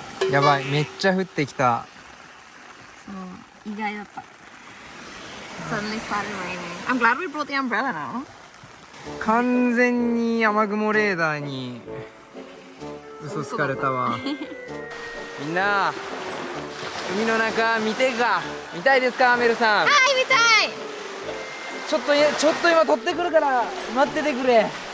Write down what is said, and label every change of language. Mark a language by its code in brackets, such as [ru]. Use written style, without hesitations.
[ja] やばい、めっちゃ降ってきた。そう、意外だった。 [en] Suddenly started raining. I'm glad we brought the umbrella now. [ja] 完全に雨雲レーダーに嘘つかれたわ。みんな海の中見たいですか？メルさん。はい、見たい。ちょっと今撮ってくるから待っててくれ。はい。